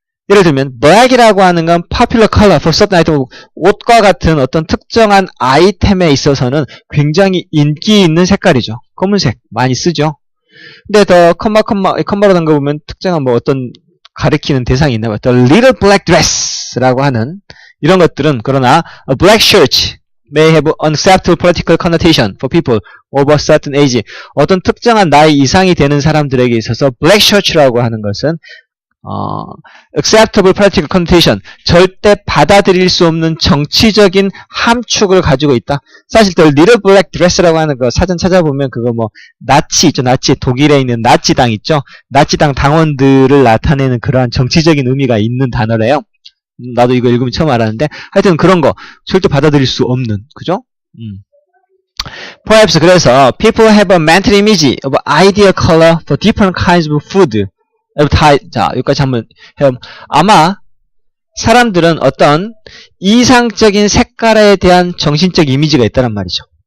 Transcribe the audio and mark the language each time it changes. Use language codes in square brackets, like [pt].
[ko] 예를 들면 black이라고 하는 건 [en] popular color for certain item, [ko] 옷과 같은 어떤 특정한 아이템에 있어서는 굉장히 인기 있는 색깔이죠. 검은색 많이 쓰죠. 근데 더 컴마로 단 거 보면 특정한 뭐 어떤 가리키는 대상이 있나 봐요. [en] The little black dress [ko] 라고 하는 이런 것들은 그러나 [en] a black shirt may have unacceptable political connotation for people over a certain age. [ko] 어떤 특정한 나이 이상이 되는 사람들에게 있어서 black shirt라고 하는 것은 [en] acceptable political connotation, [ko] 절대 받아들일 수 없는 정치적인 함축을 가지고 있다. 사실 또 little black dress라고 하는 거 사전 찾아보면 그거 뭐 나치 있죠. 나치, 독일에 있는 나치당 있죠. 나치당 당원들을 나타내는 그러한 정치적인 의미가 있는 단어래요. 나도 이거 읽으면 처음 알았는데 하여튼 그런 거 절대 받아들일 수 없는, 그죠? [en] Perhaps [ko] 그래서 [en] people have a mental image of ideal color for different kinds of food. [ko] 자, 여기까지 한번 해요. 아마 사람들은 어떤 이상적인 색깔에 대한 정신적 이미지가 있다는 말이죠.